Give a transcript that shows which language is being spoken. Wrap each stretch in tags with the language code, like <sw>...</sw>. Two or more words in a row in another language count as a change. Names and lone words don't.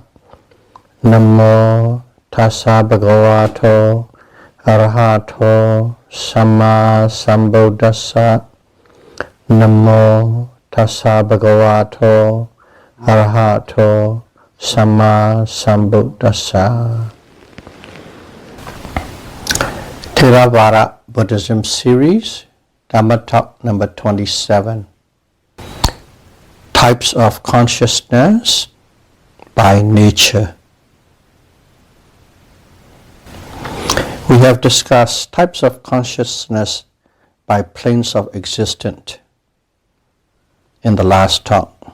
<pi>Namo tassa bhagavato arahato samma sambuddhassa. Namo tassa bhagavato arahato samma sambuddhassa.</pi> <en>Theravada Buddhism series, Dhamma talk number 27. Types of consciousness by nature. We have discussed types of consciousness by planes of existence in the last talk.</en>